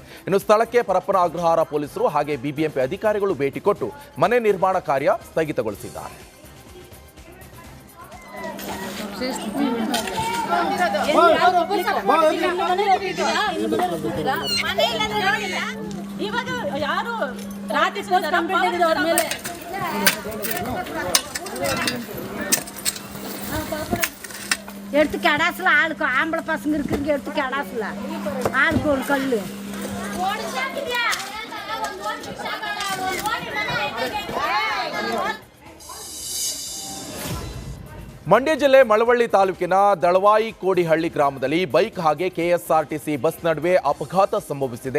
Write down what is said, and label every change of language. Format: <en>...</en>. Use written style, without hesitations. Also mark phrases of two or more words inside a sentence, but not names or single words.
<kn>ಇನ್ನು ಸ್ಥಳಕ್ಕೆ ಪರಪ್ಪನ ಅಗ್ರಹಾರ ಪೊಲೀಸರು ಹಾಗೆ ಬಿಬಿಎಂಪಿ ಅಧಿಕಾರಿಗಳು ಭೇಟಿ ಕೊಟ್ಟು ಮನೆ ನಿರ್ಮಾಣ ಕಾರ್ಯ ಸ್ಥಗಿತಗೊಳಿಸಿದ್ದಾರೆ. ಇವಾಗ ಯಾರು</kn> <ta>எடுத்து கடாசில் ஆளுக்கு ஆம்பளை பசங்க இருக்குங்க எடுத்து கடாசில் ஆளுக்கு ஒரு கல்</ta> <kn>ಮಂಡ್ಯ ಜಿಲ್ಲೆ ಮಳವಳ್ಳಿ ತಾಲೂಕಿನ ದಳವಾಯಿ ಕೋಡಿಹಳ್ಳಿ ಗ್ರಾಮದಲ್ಲಿ ಬೈಕ್ ಹಾಗೆ ಕೆಎಸ್ಆರ್ಟಿಸಿ ಬಸ್ ನಡುವೆ ಅಪಘಾತ ಸಂಭವಿಸಿದೆ.</kn>